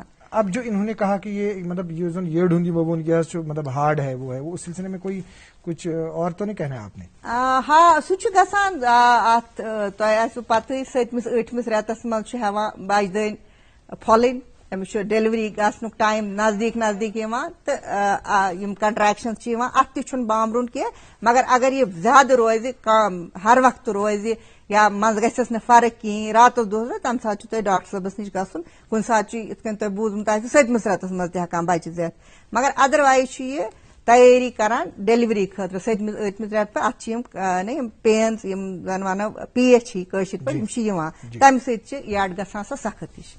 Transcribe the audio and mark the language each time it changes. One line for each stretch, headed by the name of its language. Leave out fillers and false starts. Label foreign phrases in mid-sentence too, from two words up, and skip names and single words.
Urdu: اب جو انہوں نے کہا کہ یہ مطلب یہ زن یہ ڈھونگی وبون گیس جو مطلب ہارڈ ہے وہ اس سلسلے میں کوئی کچھ اور تو نہیں کہنا ہے آپ نے
Kashmiri: ہاں سُہ چھُ گژھان اتھ تۄہہِ آسوٕ پتہٕے 7مِس 8مِس رٮ۪تس منٛز چھُ ہٮ۪وان بچہٕ دٲنۍ پھۄلٕنۍ أمِس چھُ ڈیلوری گژھنُک ٹایم نزدیٖک یِوان تہٕ یِم کنٹریکشنز چھِ یِوان اتھ تہِ چھُنہٕ بامبرُن کینٛہہ مگر اگر یہِ زیادٕ روزِ ہر وقتہٕ روزِ یا منٛزٕ گژھٮ۪س نہٕ فرق کِہینۍ راتس دۄہس تمہِ ساتہٕ چھُ تۄہہِ ڈاکٹر صٲبس نِش گژھُن کُنہِ ساتہٕ چھُ یِتھ کٔنۍ تۄہہِ بوٗزمُت آسہِ 7مِس رٮ۪تس منٛز تہِ ہٮ۪کان بچہِ زٮ۪تھ مگر ادروایز چھُ یہِ تیٲری کران ڈیلوری خٲطرٕ 7مِس 8مِس رٮ۪تہٕ پٮ۪ٹھ اتھ چھِ یِم پینز یِم زن ونو پیچ ہی کٲشِر پٲٹھۍ یِم چھِ یِوان تمہِ سۭتۍ چھِ یڈ گژھان سۄ سخت ہِش